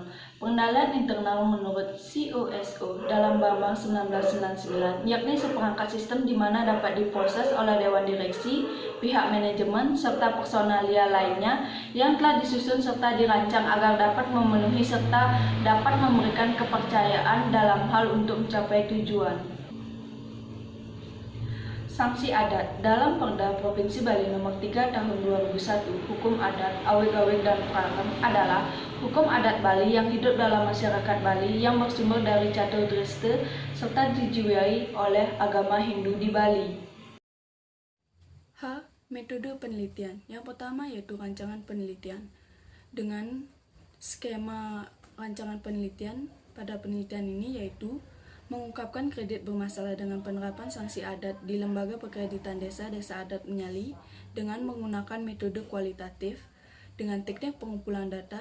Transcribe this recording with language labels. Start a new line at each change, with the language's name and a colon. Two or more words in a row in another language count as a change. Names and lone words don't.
Indonesian: Pengendalian internal menurut COSO dalam Bambang 1999 yakni seperangkat sistem di mana dapat diproses oleh Dewan Direksi, pihak manajemen, serta personalia lainnya yang telah disusun serta dirancang agar dapat memenuhi serta dapat memberikan kepercayaan dalam hal untuk mencapai tujuan. Sanksi adat. Dalam Perda Provinsi Bali Nomor 3 Tahun 2001, hukum adat, awik-awik, dan perangem adalah hukum adat Bali yang hidup dalam masyarakat Bali yang bersumber dari Catur Dreste serta dijiwai oleh agama Hindu di Bali. Metode penelitian. Yang pertama yaitu rancangan penelitian. Dengan skema rancangan penelitian, pada penelitian ini yaitu mengungkapkan kredit bermasalah dengan penerapan sanksi adat di Lembaga Pekreditan Desa Adat Menyali dengan menggunakan metode kualitatif dengan teknik pengumpulan data.